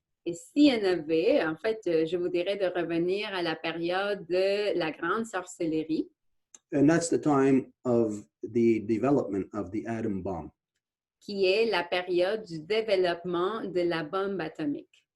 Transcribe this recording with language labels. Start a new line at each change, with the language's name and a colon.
French: Et s'il y en avait, en fait, je vous dirais de revenir à la période de la grande sorcellerie.
English: And that's the time of the development of the atom bomb.
French: Qui est la période du développement de la bombe atomique.